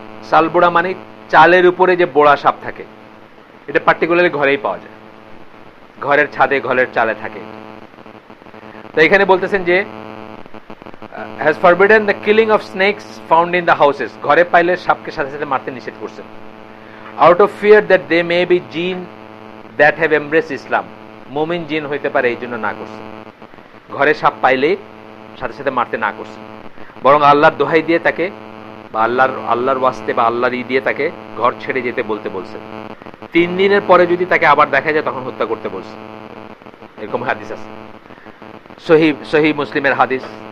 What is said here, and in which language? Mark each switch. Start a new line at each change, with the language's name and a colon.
Bangla: সালবোড়া মানে চালের উপরে যে বোড়া সাপ থাকে, এটা পার্টিকুলারলি ঘরেই পাওয়া যায়, ঘরের ছাদে, ঘরের চালে থাকে। তো এখানে বলতেছেন যে
English: has forbidden the killing of snakes found in the houses,
Bangla: ঘরে পাইলে সাপকে সাথে সাথে মারতে নিষেধ করছেন।
English: out of fear that they may be jinn that have embraced Islam,
Bangla: মুমিন জিন হইতে পারে এই জন্য না করছে। ঘরে সাপ পাইলে সাথে সাথে মারতে না করছে, বরং আল্লাহর দোহাই দিয়ে তাকে, বা আল্লাহর ওয়াস্তে বা আল্লাহর দিয়ে তাকে ঘর ছেড়ে যেতে বলছে। 3 দিনের পরে যদি তাকে আবার দেখা যায় তখন হত্যা করতে বলছে, এরকম হাদিস আছে, সহিহ মুসলিমের হাদিস।